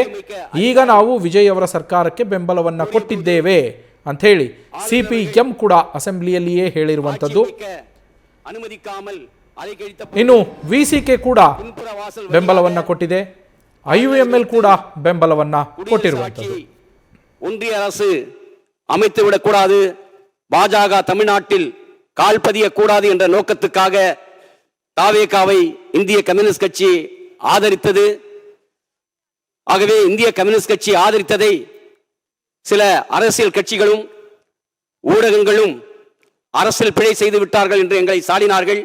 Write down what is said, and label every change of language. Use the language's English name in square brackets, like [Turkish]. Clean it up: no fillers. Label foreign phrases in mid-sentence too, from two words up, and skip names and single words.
[Kannada] ಈಗ ನಾವು ವಿಜಯ್ ಅವರ ಸರ್ಕಾರಕ್ಕೆ ಬೆಂಬಲವನ್ನ ಕೊಟ್ಟಿದ್ದೇವೆ ಅಂತ ಹೇಳಿ ಸಿಪಿಎಂ ಕೂಡ ಅಸೆಂಬ್ಲಿಯಲ್ಲಿಯೇ ಹೇಳಿರುವಂತದ್ದು. ಇನ್ನು ವಿಸಿಕೆ ಕೂಡ ಬೆಂಬಲವನ್ನ ಕೊಟ್ಟಿದೆ, IUML ಕೂಡ ಬೆಂಬಲವನ್ನ ಕೊಟ್ಟಿರುವಂತದ್ದು. [Tamil] ஒன்றிய அரசு அமைத்து விடக்கூடாது, பாஜக தமிழ்நாட்டில் கால் பதியக்கூடாது என்ற நோக்கத்துக்காக தாவேகாவை இந்திய கம்யூனிஸ்ட் கட்சி ஆதரித்தது. ஆகவே இந்திய கம்யூனிஸ்ட் கட்சி ஆதரித்ததை சில அரசியல் கட்சிகளும் ஊடகங்களும் அரசியல் பிழை செய்து விட்டார்கள் என்று எங்களை சாடினார்கள்.